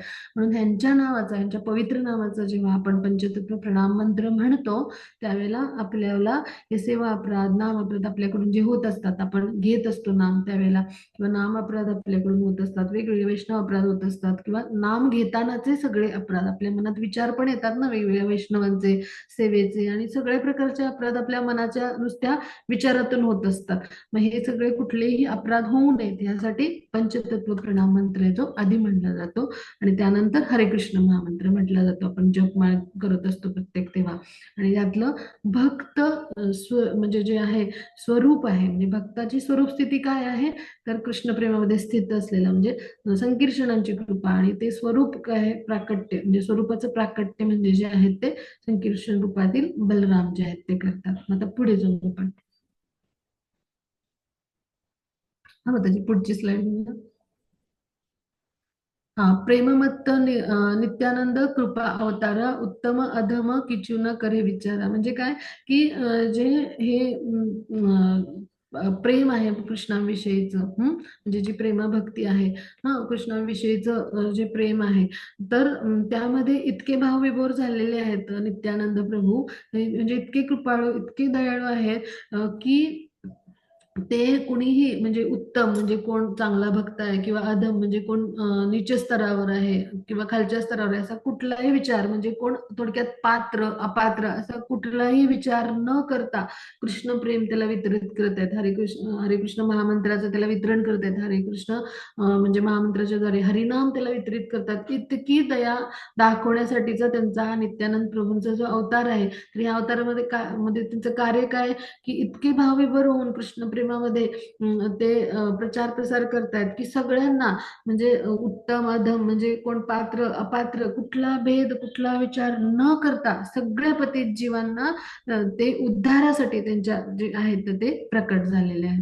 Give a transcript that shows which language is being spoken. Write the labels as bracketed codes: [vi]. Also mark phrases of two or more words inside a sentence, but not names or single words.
[mr] म्हणून ह्यांच्या नावाचा, ह्यांच्या पवित्र नावाचा जेव्हा आपण पंचतत्व प्रणाम मंत्र म्हणतो, त्यावेळेला आपल्याला हे सेवा अपराध, नाम अपराध आपल्याकडून जे होत असतात, आपण घेत असतो नाम त्यावेळेला, किंवा नाम अपराध आपल्याकडून होत असतात, वेगवेगळे वैष्णव अपराध होत असतात, किंवा नाम घेतानाचे सगळे अपराध आपल्या मनात विचार पण येतात ना वेगवेगळ्या वैष्णवांचे, सेवेचे, आणि सगळ्या प्रकारचे अपराध आपल्या मनाच्या नुसत्या विचारातून होत असतात. मग हे सगळे कुठलेही अपराध होऊ नयेत यासाठी पंचतत्व प्रणाम मंत्र आहे जो आधी म्हटला जातो, आणि त्यानंतर हरे कृष्ण महामंत्र म्हटला जातो. आपण जपमाळ करत असतो प्रत्येक तेव्हा. आणि यातलं भक्त म्हणजे जे आहे स्वरूप आहे, म्हणजे भक्ताची स्वरूप स्थिती काय आहे, तर कृष्ण प्रेमामध्ये स्थित असलेलं म्हणजे संकीर्षणांची कृपा, आणि ते स्वरूप काय प्राकट्य, म्हणजे स्वरूपाचं प्राकट्य म्हणजे जे आहे ते संकीर्षण रूपातील बलराम जे आहेत ते करतात. आता पुढे जाऊ आपण. हा मग त्याची पुढची स्लाइड. [bn] हा, প্রেমমত্ত নিত্যানন্দ কৃপা অবতারা উত্তম অধম কিছুনা করে বিচারা. [mr] म्हणजे काय की जे हे प्रेम आहे कृष्णाविषयीचं, म्हणजे जी प्रेमभक्ती आहे, कृष्णाविषयीचं जे प्रेम आहे, तर त्यामध्ये इतके भावविभोर झालेले आहेत नित्यानंद प्रभू, म्हणजे इतके कृपाळू, इतके दयाळू आहेत की ते कुणीही, म्हणजे उत्तम म्हणजे कोण चांगला भक्त आहे, किंवा अधम म्हणजे कोण नीच स्तरावर आहे किंवा खालच्या स्तरावर आहे, असा कुठलाही विचार, म्हणजे कोण थोडक्यात पात्र अपात्र असा कुठलाही विचार न करता कृष्ण प्रेम त्याला वितरित करत आहेत. हरे कृष्ण महामंत्राचं त्याला वितरण करत आहेत. हरे कृष्ण म्हणजे महामंत्राच्या द्वारे हरिनाम त्याला वितरित करतात. इतकी दया दाखवण्यासाठीचा त्यांचा हा नित्यानंद प्रभूंचा जो अवतार आहे, तर या अवतारामध्ये म्हणजे त्यांचं कार्य काय की इतके भावविभोर होऊन कृष्ण प्रेमामध्ये ते प्रचार प्रसार करतायत की सगळ्यांना, म्हणजे उत्तम अधम म्हणजे कोण पात्र अपात्र कुठला भेद कुठला विचार न करता सगळ्या पतित जीवांना ते उद्धारासाठी त्यांच्या जे आहेत ते प्रकट झालेले आहेत.